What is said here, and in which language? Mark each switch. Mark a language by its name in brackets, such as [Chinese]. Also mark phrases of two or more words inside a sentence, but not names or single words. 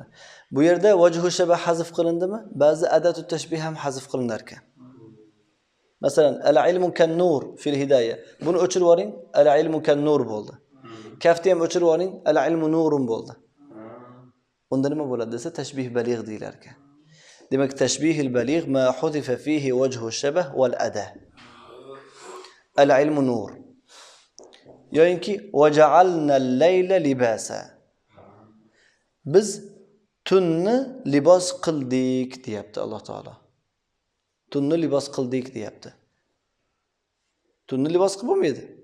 [Uzbek] Bu yerda [Arabic] وجه الشبه [Uzbek] hazf qilindimi? Ba'zi [Arabic] أداة التشبيه [Uzbek] ham hazf qilinar ekan. [Arabic] Masalan, العلم كالنور في الهداية. [Uzbek] Buni o'chirib yuboring, [Arabic] العلم كالنور [Uzbek] bo'ldi. Kafni ham o'chirib yuboring, [Arabic] العلم نور [Uzbek] bo'ldi. Unda nima bo'ladi desa [Arabic] تشبيه بليغ [Uzbek] deyilar ekan. [Arabic] Demak, التشبيه البليغ ما حذف فيه وجه الشبه والأداة. العلم نور. Yo'inki وجعلنا الليل لباسا. [Uzbek] Biz tunni libos qildik deyapti Alloh taolo. Tunni libos qildik deyapti. Tunni libos qilib bo'lmaydi.